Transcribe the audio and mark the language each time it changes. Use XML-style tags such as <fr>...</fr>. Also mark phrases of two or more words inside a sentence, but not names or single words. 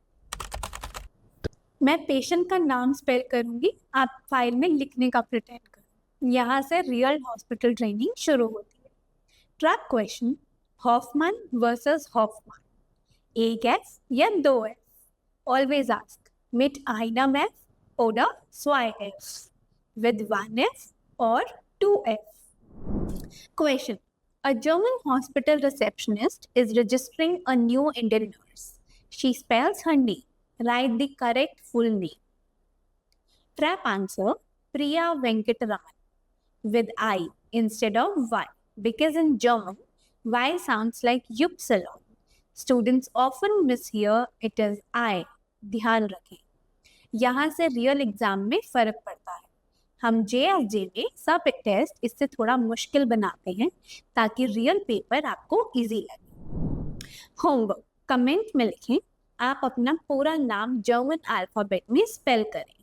<hi>मैं पेशेंट का नाम स्पेल करूंगी, आप फाइल में लिखने का प्रिटेंड करो। यहाँ से</hi> <en>real hospital training</en> <hi>शुरू होती है।</hi> <en>track question, Hoffmann versus Hoffmann,</en> <hi>एक एफ या दो एफ?</hi> <en>always ask</en> <de>mit einem F oder zwei F,</de> <en>with 1F or 2F. Question. A German hospital receptionist is registering a new Indian nurse. She spells her name. Write the correct full name. Trap answer, Priya Venkataraman, with I instead of Y, because in German, Y sounds like Upsilon. Students often mishear it as I.</en> <hi>ध्यान रखें, यहाँ से</hi> <en>real exam</en> <hi>में फर्क पड़ता है। हम JFJ में सब टेस्ट इससे थोड़ा मुश्किल बनाते हैं ताकि</hi> <en>real paper</en> <hi>आपको इजी लगे। होमवर्क, कमेंट में लिखें, आप अपना पूरा नाम</hi> <en>German alphabet</en> <hi>में स्पेल करें।</hi>